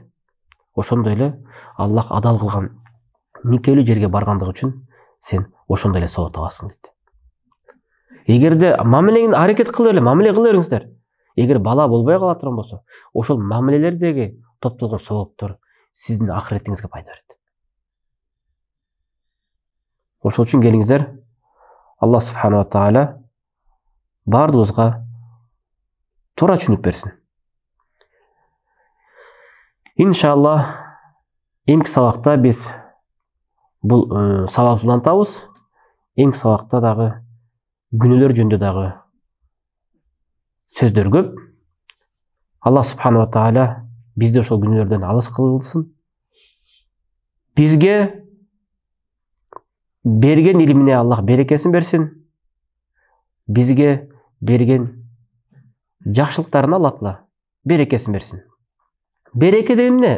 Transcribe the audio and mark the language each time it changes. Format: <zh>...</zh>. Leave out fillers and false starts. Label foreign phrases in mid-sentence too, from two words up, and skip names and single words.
<ky>Ошондой эле Аллах адал кылган никелүү жерге баргандыгы үчүн сен ошондой эле сооп табасың дейт. Эгерде мамилеңди аракет кыла эле, мамиле кыла бериңиздер. Эгер бала болбой кала турган болсо, ошол мамилелердеги топтолгон сооптор сиздин ахиретиңизге пайда берет. Ошол үчүн келиңиздер, Аллах</ky> <ar>سبحانه وتعالى</ar> <ky>бардыгыбызга туура түшүнүк берсин. Иншаллах, эмки сабакта биз бул сабакты улантабыз. Эмки сабакта дагы күнөөлөр жөнүндө дагы сөздөр көп. Аллах</ky> <ar>سبحانه وتعالى</ar> <ky>бизди ошол күнөөлөрдөн алыс кылсын. Бизге берген илимине Аллах берекесин берсин. Бизге берген жакшылыктарына Аллах берекесин берсин. Береке деген эмне?</ky>